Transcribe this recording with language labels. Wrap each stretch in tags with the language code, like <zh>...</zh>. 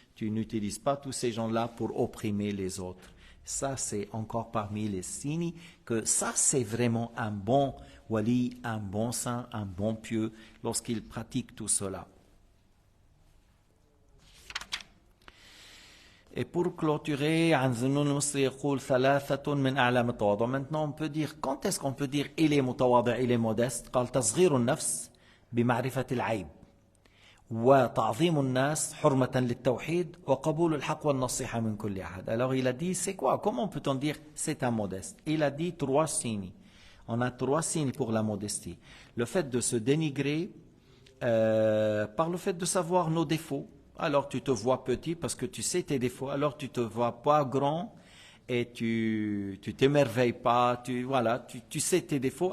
<fr>Tu n'utilises pas tous ces gens-là pour opprimer les autres. Ça, c'est encore parmi les signes que ça, c'est vraiment un bon wali, un bon saint, un bon pieux, lorsqu'il pratique tout cela. Et pour clôturer, maintenant on peut dire, quand est-ce qu'on peut dire il est mutawadi', il est modeste?</fr> <ar>قال تصغير النفس بمعرفة العيب وتعظيم الناس حرمة للتوحيد وقبول الحق والنصيحة من كل أحد.</ar> <fr>Alors il a dit, c'est quoi? Comment peut-on dire c'est un modeste? Il a dit 3 signes. On a 3 signes pour la modestie. Le fait de se dénigrer par le fait de savoir nos défauts. Alors tu te vois petit parce que tu sais tes défauts. Alors tu te vois pas grand et tu t'émerveilles pas. Tu sais tes défauts.</fr>